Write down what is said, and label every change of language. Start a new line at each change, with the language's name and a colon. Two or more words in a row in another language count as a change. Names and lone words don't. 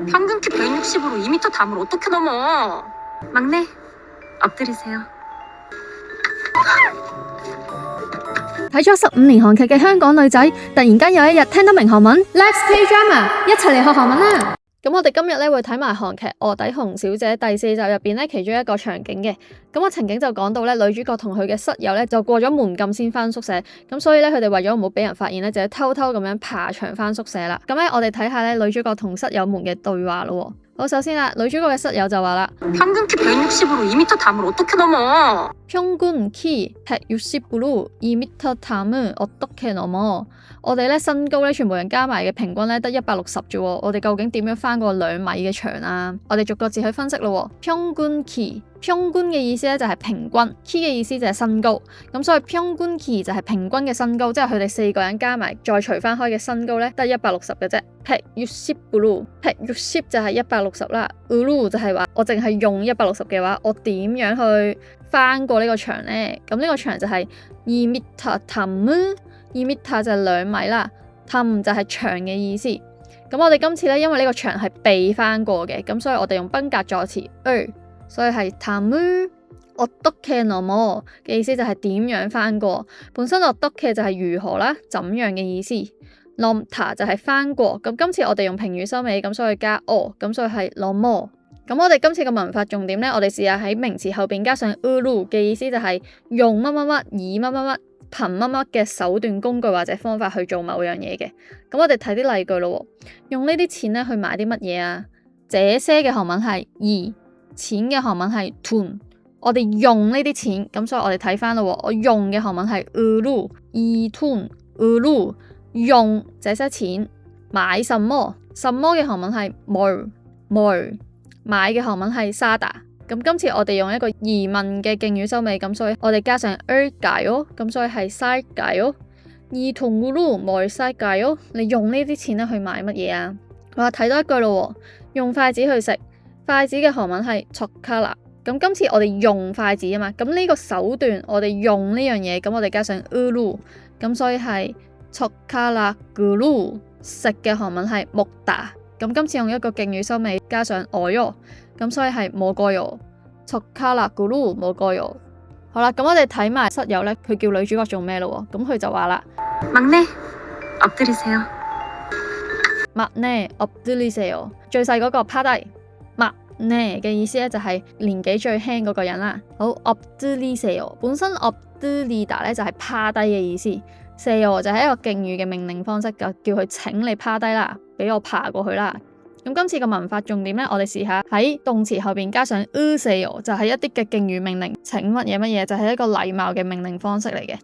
Korean: 평균 키 160으로 2m 담을 어떻게 넘어? 막내, 엎드리세요.
Cantonese: 睇咗15年韓劇嘅香港女仔，突然間有一日聽得明韓文 ，
English: Let's play drama，
Cantonese: 一齊嚟學韓文啦！咁我哋今日咧會睇埋韓劇《臥底熊小姐》第4集入邊咧其中一個場景嘅。咁個情景就講到咧女主角同佢嘅室友咧就過咗門禁先翻宿舍，咁所以咧佢哋為咗唔好俾人發現咧，就要偷偷咁樣爬牆翻宿舍啦。咁咧我哋睇下咧女主角同室友們嘅對話咯。好，首先啦，女主角嘅室友就話啦，
Korean: 평균 키 160으로 2m 담을 어떻게 넘어? 평균 키 160으로 2m 담을 어떻게 넘어？
Cantonese: 我哋咧身高咧全部人加埋嘅平均咧得160啫喎，我哋究竟點樣翻過2米嘅牆啊？我哋逐個字去分析咯。
Korean: 평균 키，
Cantonese: 평균 嘅意思咧就係平均 ，키 嘅意思就係身高，咁所以
Korean: 평균 키
Cantonese: 就係平均嘅身高，即係佢哋4個人加埋再除翻開嘅身高咧得160嘅啫。160으로 就係160啦，으로就係話我淨係用160嘅話，我點樣去翻過呢個牆咧？咁呢個牆就係2m 담，2m就係2米啦，담就係牆嘅意思。咁我哋今次咧，因為呢個牆係被翻過嘅，咁所以我哋用賓格助詞所以係
Korean: 담을 어떻게 넘어
Cantonese: 嘅意思就係點樣翻過。本身어떻게就係如何啦，怎樣嘅意思。넘다就係翻過。咁今次我哋用評語收尾，咁所以加咁所以係넘어。咁我哋今次嘅文法重點咧，我哋試下喺名詞後邊加上으로嘅意思就係用乜乜乜，以乜乜乜，憑乜乜嘅手段、工具或者方法去做某樣嘢嘅。咁我哋睇啲例句咯。用呢啲錢咧去買啲乜嘢啊？這些嘅韓文係이，錢嘅韓文係돈。我哋用呢啲錢，咁所以我哋睇翻咯。我用嘅韓文係 으로，
Korean: 이 돈， 으로
Cantonese: 用這些錢買什麼？什麼嘅韓文係뭘，買嘅韓文係사다。咁今次我哋用一個疑問嘅敬語收尾，咁所以我哋加上을까요，咁所以係
Korean: 살까요。이 돈으로 뭘 살까요？
Cantonese: 你用呢啲錢咧去買乜嘢啊？我話睇多一句咯，用筷子去食，筷子嘅韓文係젓가락。咁今次我哋用筷子啊嘛，咁呢個手段我哋用呢樣嘢，咁我哋加上으로，咁所以係젓가락으로。食嘅韓文係먹다。咁今次用一個敬語收尾，加上어요，咁所以係
Korean: 먹어요。젓가락으로 먹어요。
Cantonese: 好啦，咁我哋睇埋室友咧，佢叫女主角做咩咯？咁佢就話啦，
Korean: 막내, 엎드리세요. 막내 엎드리세요。
Cantonese: 最細嗰個趴低。막내嘅意思咧就係年紀最輕嗰個人啦。好，엎드리세요本身엎드리다咧就係趴低嘅意思。세요就係一個敬語嘅命令方式，就叫佢請你趴低啦，俾我爬過去啦。咁今次嘅文法重點咧，我哋試下喺動詞後邊加上으세요，就係一啲嘅敬語命令，請乜嘢乜嘢，就係一個禮貌嘅命令方式嚟嘅。